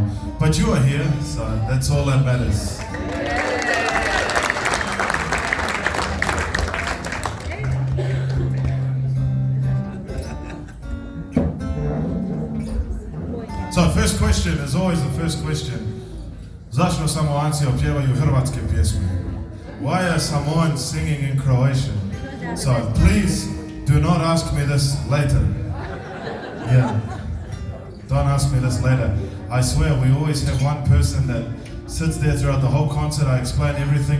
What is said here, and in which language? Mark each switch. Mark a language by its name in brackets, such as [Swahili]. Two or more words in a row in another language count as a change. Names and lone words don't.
[English] But you are here, so that's all that matters. So first question is always the first question. [Croatian] Zašto Samoanci opjevaju hrvatske pjesme? [English] Why are Samoans singing in Croatian? So please do not ask me this later. Yeah, don't ask me this later. I swear we always have one person that sits there throughout the whole concert. I explain everything.